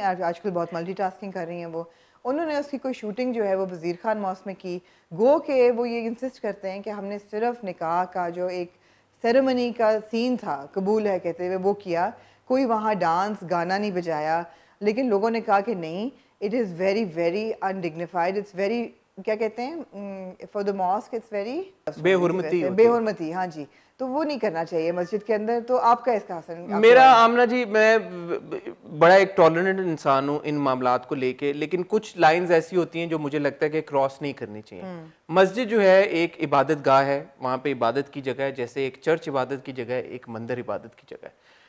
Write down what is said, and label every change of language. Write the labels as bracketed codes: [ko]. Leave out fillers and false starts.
[ur] آج کل بہت ملٹی ٹاسکنگ کر رہی ہیں وہ. انہوں نے اس کی کوئی شوٹنگ جو ہے وہ وزیر خان ماس میں کی. گو کہ وہ یہ انسسٹ کرتے ہیں کہ ہم نے صرف نکاح کا جو ایک سیریمنی کا سین تھا, قبول ہے کہتے ہوئے, وہ کیا. کوئی وہاں ڈانس گانا نہیں بجایا. لیکن لوگوں نے کہا کہ نہیں, [en] it is very very undignified, it's very [ur] کیا کہتے ہیں [en] for the mosque it's very [ur] بے حرمتی. ہاں جی, تو وہ نہیں کرنا چاہیے مسجد کے اندر. تو آپ کا اس کا حسن؟ میرا آمنہ جی, میں بڑا ایک ٹالرنٹ انسان ہوں ان معاملات کو لے کے, لیکن کچھ لائنز ایسی ہوتی ہیں جو مجھے لگتا ہے کہ کراس نہیں کرنی چاہیے. مسجد جو ہے ایک عبادت گاہ ہے, وہاں پہ عبادت کی جگہ ہے, جیسے ایک چرچ عبادت کی جگہ ہے, ایک مندر عبادت کی جگہ ہے.